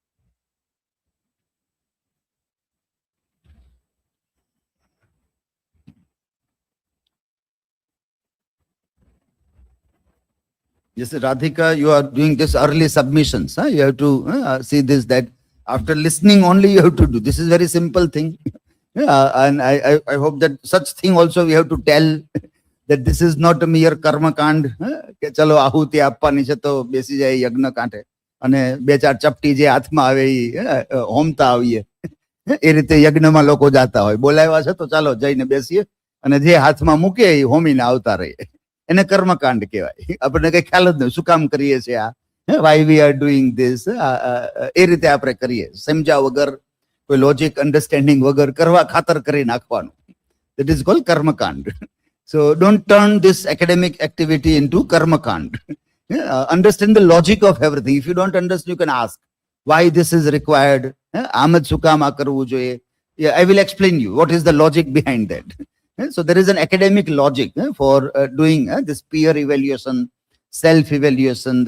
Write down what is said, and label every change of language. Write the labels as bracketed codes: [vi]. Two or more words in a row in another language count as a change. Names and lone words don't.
[en] Yes, Radhika, you are doing this early submissions. You have to see this, that after listening only you have to do. This is very simple thing. And I hope that such thing also we have to tell, that this is not a mere karma kand. [gu] કે ચલો આહુતિ આપવાની છે તો બેસી જાય યજ્ઞ કાંઠે અને બે ચાર ચપટી જે હાથમાં આવે એ હોમતા આવીએ. એ રીતે યજ્ઞમાં લોકો જાતા હોય. બોલાવ્યા છે તો ચાલો જઈને બેસીએ અને જે હાથમાં મૂકે એ હોમીને આવતા રહીએ. એને કર્મકાંડ કહેવાય. આપણને કઈ ખ્યાલ જ નહીં શું કામ કરીએ છીએ આ, [en] why we are doing this. [gu] એ રીતે આપણે કરીએ સમજ્યા વગર, કોઈ [en] logic understanding [gu] વગર, કરવા ખાતર કરી નાખવાનું. [en] That is called કર્મકાંડ. So don't turn this academic activity into karmakand. Understand the logic of everything. If you don't understand, you can ask why this is required. [gu] Ahmed Sukam karvu જોઈએ. [en] Yeah, I will explain you what is the logic behind that. So there is an academic logic for doing this peer evaluation, self-evaluation.